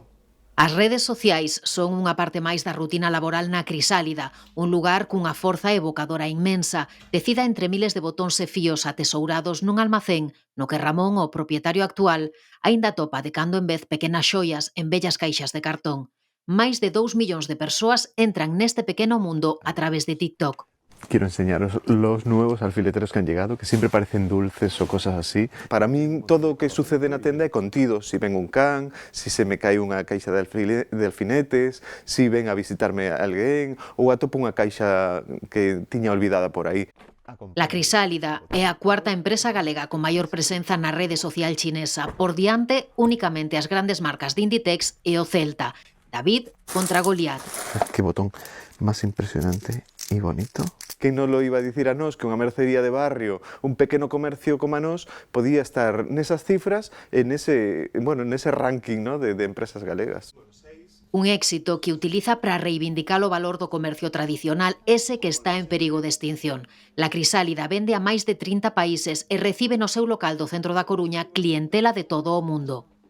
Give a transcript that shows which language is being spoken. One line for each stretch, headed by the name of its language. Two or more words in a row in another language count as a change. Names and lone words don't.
Galician: As redes sociais son unha parte máis da rutina laboral na Crisálida, un lugar cunha forza evocadora inmensa, tecida entre miles de botóns e fíos atesourados nun almacén no que Ramón, o propietario actual, aínda topa de cando en vez pequenas xoias en bellas caixas de cartón. Máis de 2 millóns de persoas entran neste pequeno mundo a través de TikTok.
Spanish: Quiero enseñaros los nuevos alfileteros que han llegado, que siempre parecen dulces o cosas así.
Galician: Para mí todo o que sucede na tenda é contido. Si ven un can, si se me cae unha caixa de alfinetes, si ven a visitarme alguén, ou atopo unha caixa que tiña olvidada por aí. La Crisálida é a cuarta empresa galega con maior presenza na rede social chinesa, por diante únicamente as grandes marcas de Inditex e o Celta. David contra Goliat.
Spanish: Qué botón más impresionante y bonito.
Galician: Que non lo iba a dicir a nós que unha mercería de barrio, un pequeno comercio como a nós, podía estar nesas cifras e nese ranking, ¿no?, de empresas galegas. Un éxito que utiliza para reivindicar o valor do comercio tradicional, ese que está en perigo de extinción. La Crisálida vende a máis de 30 países e recibe no seu local do centro da Coruña clientela de todo o mundo.